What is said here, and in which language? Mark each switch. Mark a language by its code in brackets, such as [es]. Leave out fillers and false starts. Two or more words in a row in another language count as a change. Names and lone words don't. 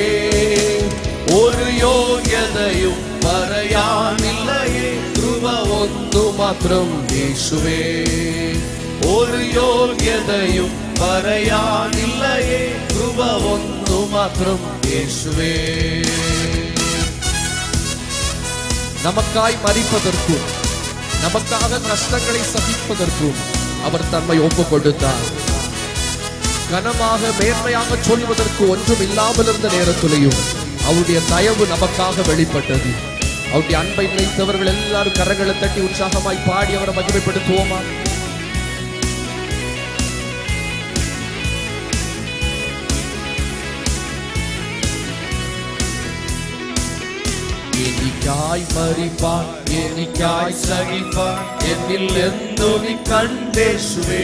[ml] ഒരു യോഗ്യതയും പറയാനില്ലയേ, കൃപ ഒന്നു മാത്രം യേശുവേ. ഒരു യോഗ്യതയും പറയാനില്ലയേ, കൃപ ഒന്നു മാത്രം യേശുവേ. [ta] நமக்காய் மரிப்பதற்கும் நமக்காக கஷ்டங்களை சகிப்பதற்கும் அவர் தம்மை ஒப்புக் கொடுத்தார். கனமாக மேன்மையாக சொல்வதற்கு ஒன்றும் இல்லாமல் இருந்த நேரத்திலையும் அவருடைய தயவு நமக்காக வெளிப்பட்டது. அவருடைய அன்பை நினைத்தவர்கள் எல்லாரும் கரங்களை தட்டி உற்சாகமாய் பாடி அவரை மகிமைப்படுத்துவோமா? [ml] എനിക്കായി മരിപ്പാൻ എനിക്കായി സഹിപ്പാൻ എന്നിൽ എന്തു നീ കണ്ടേശുവേ.